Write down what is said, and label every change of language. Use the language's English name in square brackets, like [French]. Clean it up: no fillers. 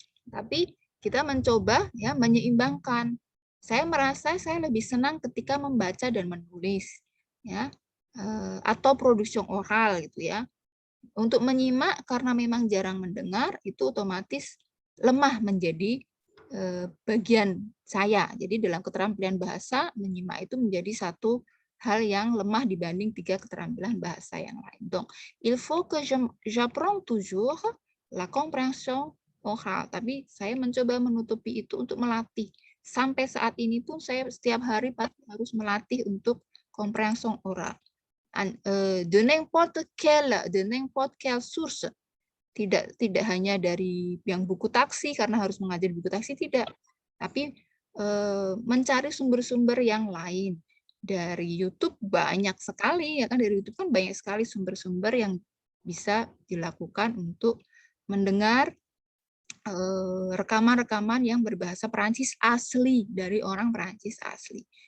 [Indonesian] Tapi kita mencoba ya menyeimbangkan. Saya merasa saya lebih senang ketika membaca dan menulis, ya, atau produksi oral gitu ya. Untuk menyimak karena memang jarang mendengar itu otomatis lemah menjadi bagian saya. Jadi dalam keterampilan bahasa menyimak itu menjadi satu hal yang lemah dibanding 3 keterampilan bahasa yang lain. [French] Donc, il faut que j'apprends toujours la compréhension orale. [Indonesian] Tapi saya mencoba menutupi itu untuk melatih. Sampai saat ini pun saya setiap hari pasti harus melatih untuk compréhension orale. [French] De n'importe quelle source. [Indonesian] Tidak hanya dari yang buku taksi karena harus mengajar buku taksi, tidak. Tapi mencari sumber-sumber yang lain. Dari YouTube banyak sekali, ya kan, dari YouTube kan banyak sekali sumber-sumber yang bisa dilakukan untuk mendengar rekaman-rekaman yang berbahasa Perancis asli dari orang Perancis asli.